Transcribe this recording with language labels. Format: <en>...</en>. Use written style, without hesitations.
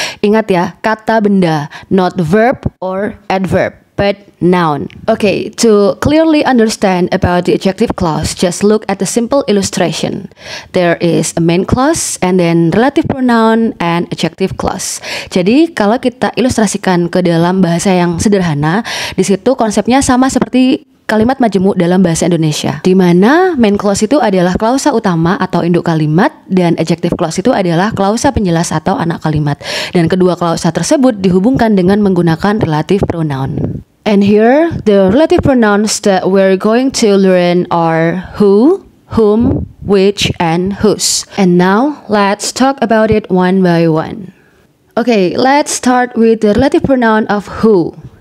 <id>Ingat ya, kata benda,</id> <en>not verb or adverb, but noun. Okay, to clearly understand about the adjective clause, just look at the simple illustration. There is a main clause and then relative pronoun and adjective clause.</en> <id>Jadi kalau kita ilustrasikan ke dalam bahasa yang sederhana, di situ konsepnya sama seperti kalimat majemuk dalam bahasa Indonesia, di mana main clause itu adalah klausa utama atau induk kalimat dan adjective clause itu adalah klausa penjelas atau anak kalimat. Dan kedua klausa tersebut dihubungkan dengan menggunakan relative pronoun.</id> <en>And here, the relative pronouns that we're going to learn are who, whom, which, and whose. And now, let's talk about it one by one. Okay, let's start with the relative pronoun of who.</en>